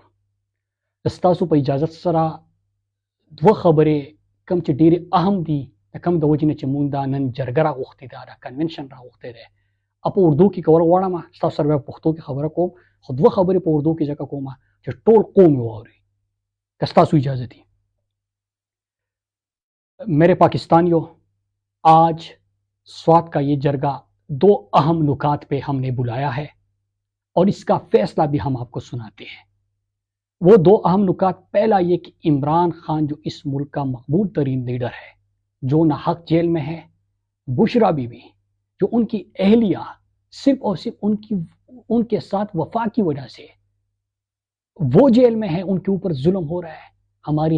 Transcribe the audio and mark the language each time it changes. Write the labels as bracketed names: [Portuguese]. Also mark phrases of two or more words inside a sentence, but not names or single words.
[Pashto] ستاسو په اجازت سره دوه خبرې کم چې ډېرې اهم دي د کم د وجې نه چې مونږ دا نن جرګه راغوښتې ده دا کنونشن راغوښتی دی په اردو کې کول غواړم ستاسو سره بیا پښتو کې خبره کوم خو دوه خبرې په اردو کې ځکه کوم چې ټول قوم یې واوري که ستاسو اجازه دي. [Urdu] میرے پاکستانیوں، آج سوات کا یہ جرگہ دو اہم نکات پہ ہم نے بلایا ہے اور اس کا فیصلہ بھی ہم آپ کو سناتے ہیں. وہ دو اہم نکات، پہلا یہ کہ عمران خان جو اس ملک کا مقبول ترین لیڈر ہے جو ناحق جیل میں ہے، بشرا بی بی جو ان کی اہلیہ صرف اور صرف ان کے ساتھ وفا کی وجہ سے وہ جیل میں ہے، ان کے اوپر ظلم ہو رہا ہے.